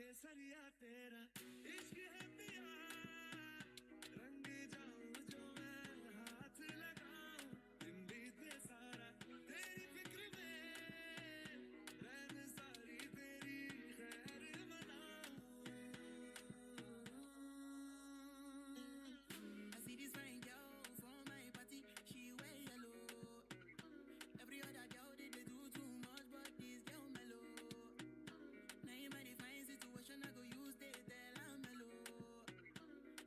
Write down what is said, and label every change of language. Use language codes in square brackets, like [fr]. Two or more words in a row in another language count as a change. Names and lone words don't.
[hi] दरिया तेरा इश्क है पिया रंग जाऊं जो मैं हाथ लगाऊं दिन बीते सारा तेरी फिक्र में रैन सारी तेरी खैर मनाऊं [pcm] I see this fine girl for my party she wear yellow every other girl they do too much but this girl mellow now in my fine situation I go use they tell I'm mellow